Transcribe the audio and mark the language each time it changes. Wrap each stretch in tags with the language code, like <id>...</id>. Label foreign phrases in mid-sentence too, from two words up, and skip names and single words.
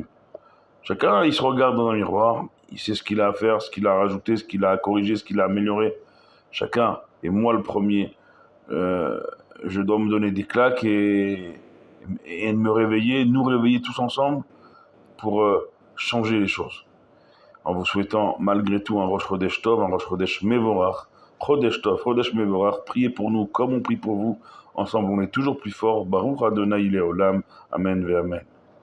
<fr>Chacun, il se regarde dans un miroir, il sait ce qu'il a à faire, ce qu'il a à rajouter, ce qu'il a à corriger, ce qu'il a à améliorer. Chacun, et moi le premier, je dois me donner des claques et me réveiller, nous réveiller tous ensemble pour changer les choses. En vous souhaitant malgré tout un</fr> <he>ראש חודש טוב,</he> <fr>un</fr> <he>ראש חודש מבורך, חודש טוב, חודש מבורך,</he> <fr>priez pour nous comme on prie pour vous. Ensemble, on est toujours plus fort.</fr> <he>ברוך אדוני לעולם. אמן ואמן.</he>